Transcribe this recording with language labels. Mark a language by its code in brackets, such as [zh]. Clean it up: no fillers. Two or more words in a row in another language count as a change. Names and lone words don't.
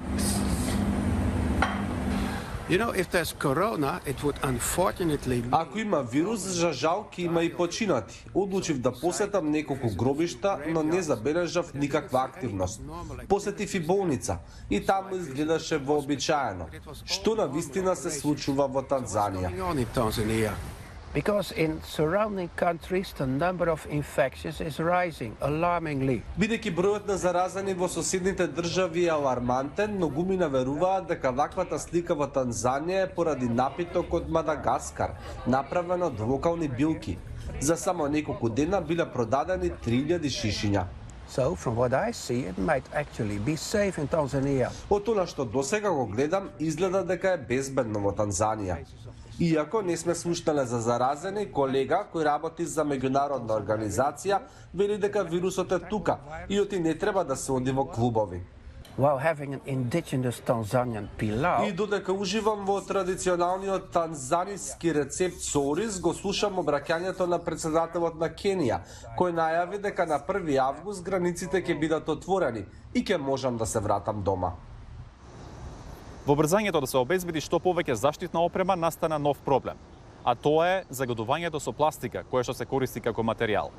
[mk] Ако има вирус, за жал ќе има и починати. Одлучив да посетам неколку гробишта, но не забележав никаква активност. Посетив и болница и таму изгледаше вообичаено. Што на вистина се случува во Танзанија? [en] Because in surrounding countries the number of infections is rising alarmingly. [mk] Бидејќи бројот на заразени во соседните држави е алармантен, многумина веруваат дека ваквата слика во Танзанија е поради напиток од Мадагаскар, направен од локални билки. За само неколку дена биле продадени 3000 шишиња. [en] So from what I see it might actually be safe in Tanzania. [mk] Од тоа што досега го гледам, изгледа дека е безбедно во Танзанија. Иако не сме слушнале за заразени, колега кој работи за меѓународна организација вели дека вирусот е тука и оти не треба да се оди во клубови. [en] While having an indigenous Tanzanian pilau. [mk] И додека уживам во традиционалниот танзаниски рецепт со ориз, го слушам обраќањето на претседателот на Кенија, кој најави дека на 1 август границите ќе бидат отворени и ќе можам да се вратам дома. Во брзањето да се обезбеди што повеќе заштитна опрема настана нов проблем, а тоа е загадувањето со пластика, кое што се користи како материјал.